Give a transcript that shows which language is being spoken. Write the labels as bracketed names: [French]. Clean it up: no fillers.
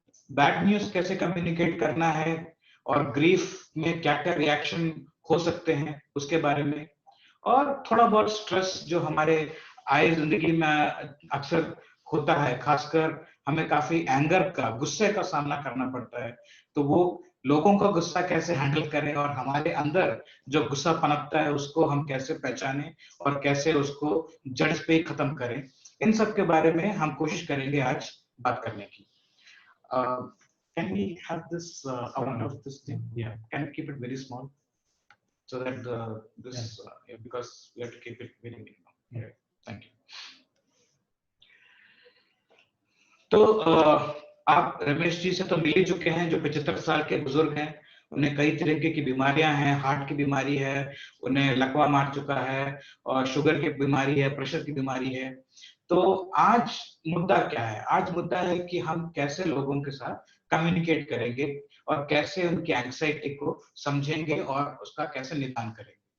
[Hindi] Bad news कैसे communicate करना है और ग्रीफ में क्या क्या रिएक्शन हो सकते हैं उसके बारे में, और थोड़ा बहुत स्ट्रेस जो हमारे आए जिंदगी में अक्सर होता है, खासकर हमें काफी एंगर का, गुस्से का सामना करना पड़ता है, तो वो लोगों का गुस्सा कैसे हैंडल करें और हमारे अंदर जो गुस्सा पनपता है उसको हम कैसे पहचानें और कैसे उसको जड़ पे ही खत्म करें, इन सब के बारे में हम कोशिश करेंगे आज बात करने की। [English] Can we have this amount of this thing? Yeah, can we keep it very small so that because we have to keep it very minimum. Yeah, thank you. [Hindi] तो आप रमेश जी से तो मिल ही चुके हैं, जो 75 साल के बुजुर्ग हैं, उन्हें कई तरीके की बीमारियां हैं, हार्ट की बीमारी है, उन्हें लकवा मार चुका है, और शुगर की बीमारी है, प्रेशर की बीमारी है। तो आज मुद्दा क्या है? आज मुद्दा है कि हम कैसे लोगों के साथ कम्युनिकेट करेंगे और कैसे उनकी एंग्जाइटी को समझेंगे और उसका कैसे निदान करेंगे।